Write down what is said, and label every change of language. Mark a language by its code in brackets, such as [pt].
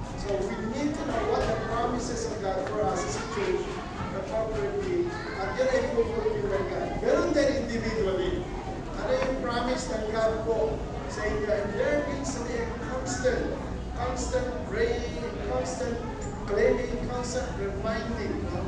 [en] So we need to know what the promises of God for us as a church appropriately, [tl] at yun ay fulfill ng God. Ganun din individually. Ano yung promise ng God po sa inyo? [en] And there needs to be a constant praying, constant claiming, constant reminding.